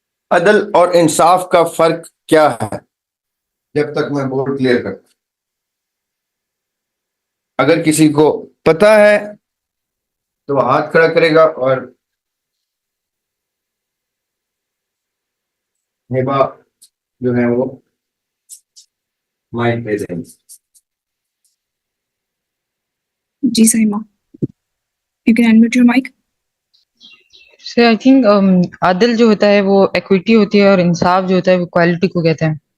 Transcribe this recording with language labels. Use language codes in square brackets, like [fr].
[ur] عدل اور انصاف کا فرق کیا ہے؟ جب تک میں بورڈ کلیئر کرتا, اگر کسی کو پتا ہے تو وہ ہاتھ کھڑا کرے گا, اور ہبا جو ہے وہ مائک پہ دیں. [en] جی Saima, you can unmute your mic. [ur] Sir [en] I think [ur] عدل جو ہوتا ہے وہ ایکویٹی ہوتی ہے, اور انصاف جو ہوتا ہے وہ کوالٹی کو کہتے ہیں.